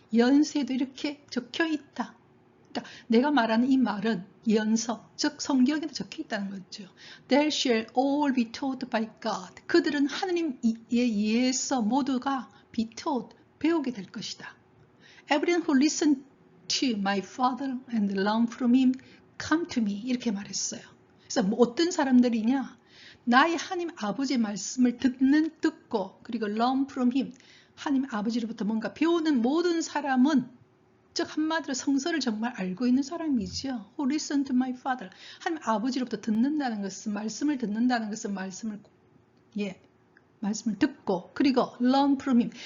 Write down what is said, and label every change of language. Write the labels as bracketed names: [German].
[Korean] 연세도 이렇게 적혀 있다. 그러니까 내가 말하는 이 말은 연서, 즉 성경에도 적혀 있다는 거죠. [English] They shall all be taught by God. [Korean] 그들은 하느님에 의해서 모두가 [English] be taught, [Korean] 배우게 될 것이다. [English] Everyone who listen to my father and learn from him come to me. [Korean] 이렇게 말했어요. 그래서 뭐 어떤 사람들이냐? 나의 하나님 아버지의 말씀을 듣고 그리고 [English] learn from him. [Korean] 하나님 아버지로부터 뭔가 배우는 모든 사람은 즉 한마디로 성서를 정말 알고 있는 사람이죠. [English] Who listen to my father. [Korean] 하나님 아버지로부터 듣는다는 것은 말씀을 듣는다는 것은 말씀을 듣고 그리고 [English] learn from him.